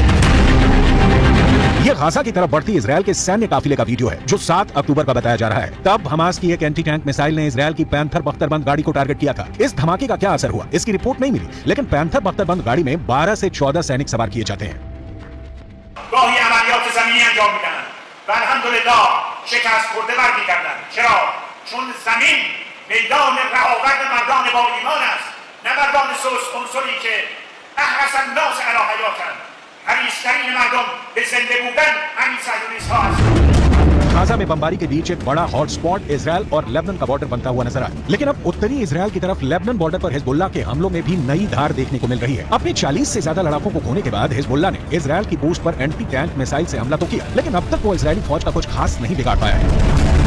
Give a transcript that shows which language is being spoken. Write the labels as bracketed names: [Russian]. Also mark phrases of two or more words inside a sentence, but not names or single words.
[Hindi] ये गाजा की तरफ बढ़ती इजराइल के सैन्य काफिले का वीडियो है जो 7 अक्टूबर का बताया जा रहा है। तब हमास की एक [English] anti tank missile [Hindi] ने इजराइल की पैंथर बख्तरबंद गाड़ी को टारगेट किया था। इस धमाके का क्या असर हुआ, इसकी रिपोर्ट नहीं मिली, लेकिन पैंथर बख्तरबंद गाड़ी में 12 से 14 सैनिक सवार किए जाते हैं। [Persian] و الحمدلله شکست خورده برمیگردند. چرا؟ چون زمین میدان رهاورد مردان با ایمان است، نه مردان سوس عنصری که [Arabic] احرص الناس [Persian] علی حیاتند. حریص‌ترین مردم به زنده بودن همین صهیونیست‌ها هستند. [Hindi] गाजा में बमबारी के बीच एक बड़ा हॉटस्पॉट इजराइल और लेबनान का बॉर्डर बनता हुआ नजर आया। लेकिन अब उत्तरी इजराइल की तरफ लेबनान बॉर्डर पर हिजबुल्लाह के हमलों में भी नई धार देखने को मिल रही है। अपने 40 से ज्यादा लड़ाकों को खोने के बाद हिजबुल्लाह ने इजराइल की पोस्ट पर [English] anti tank missile [Hindi] से हमला तो किया, लेकिन अब तक वो इजरायली फौज का कुछ खास नहीं बिगाड़ पाया है।